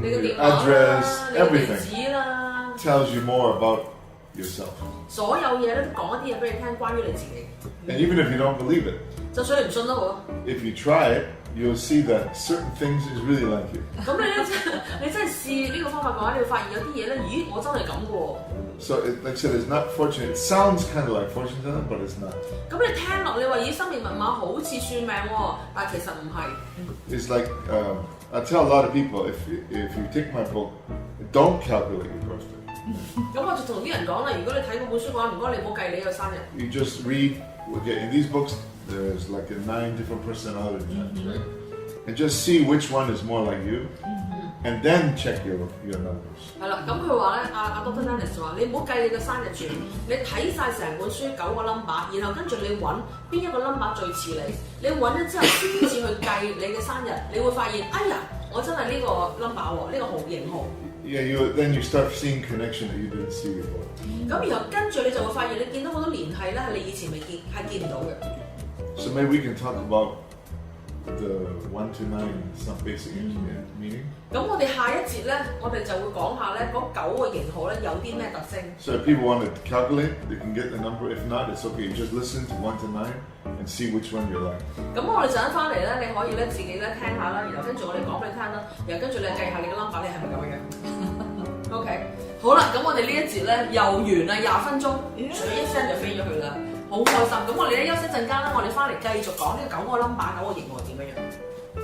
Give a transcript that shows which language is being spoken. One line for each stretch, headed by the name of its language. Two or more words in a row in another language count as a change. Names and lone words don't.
Cantonese: 你嘅 your 電話啦， address, 你嘅地 everything 址啦，
English: tells you more about yourself.
Cantonese: 所有嘢咧都講一啲嘢俾你聽，關於你自己。
English: And even if you don't believe it,
Cantonese: 就算你唔信都好。
English: if you try it, you'll see that certain things is really like you.
Cantonese: 咁你真係試呢個方法嘅話，你會發現有啲嘢咧，咦，我真係咁嘅喎。
English: So, like I said, it's not fortune. It sounds kind of like fortune telling, but it's not.
Cantonese: 咁你聽落，你話咦，生命密碼好似算命喎，但係其實唔係。
English: It's like I tell a lot of people, if you take my book, don't calculate your birthday.
Cantonese: 咁我就同啲人講啦，如果你睇嗰本書嘅話，唔該你唔好計你個生日。
English: You just read. Okay, in these books, there's like 9 different personality types, right? And just see which one is more like you, and then check your numbers.
Cantonese: 係啦，咁佢話咧，阿 Dr Lenis 話：你唔好計你個生日住，你睇晒成本書9個 number， 然後跟住你揾邊一個 number 最似你，你揾咗之後先至去計你嘅生日，你會發現，哎呀，我真係呢個 number 喎，呢個號型號。
English: Yeah, then you start seeing connection that you didn't see before.
Cantonese: 咁然後跟住你就會發現，你見到好多聯繫咧，係你以前未見，係見唔到嘅。
English: So maybe we can talk about the 1 to 9 some basic meaning.
Cantonese: 咁我哋下一節咧，我哋就會講下咧嗰9個型號咧有啲咩特徵。
English: So if people want to calculate, they can get the number. If not, it's okay. You just listen to 1 to 9 and see which one you like.
Cantonese: 咁我哋陣間翻嚟咧，你可以咧自己咧聽下啦，然後跟住我哋講俾你聽啦，然後跟住你計下你嘅 number， 你係咪咁樣？OK， 好啦，咁我哋呢一節咧又完啦，20分鐘，唰一聲就飛咗去啦，好開心。咁我哋咧休息陣間啦，我哋翻嚟繼續講呢個9個 number 9個型號點樣樣。